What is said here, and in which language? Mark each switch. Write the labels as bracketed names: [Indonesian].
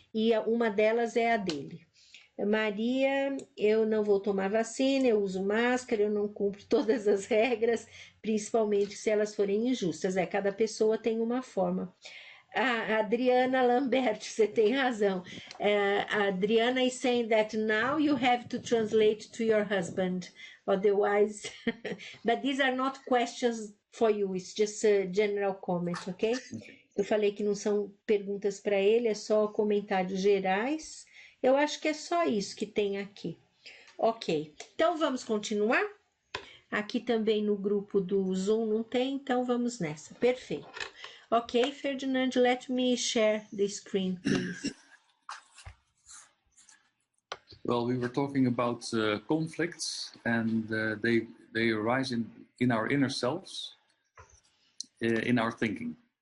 [Portuguese] E uma delas é a dele. Maria, eu não vou tomar vacina, eu uso máscara, eu não cumpro todas as regras, principalmente se elas forem injustas. Cada pessoa tem uma forma. Adriana Lambert, você tem razão. [English] Adriana is saying that now you have to translate to your husband, otherwise. But these are not questions for you, it's just a general comment, ok? [Portuguese] Eu falei que não são perguntas para ele, é só comentários gerais. Eu acho que é só isso que tem aqui. Ok, então vamos continuar? Aqui também no grupo do Zoom não tem, então vamos nessa. Perfeito. [English] Ok, Ferdinand, let me share the screen, please. Well, we were talking about conflicts, and they arise in our inner selves, in our thinking.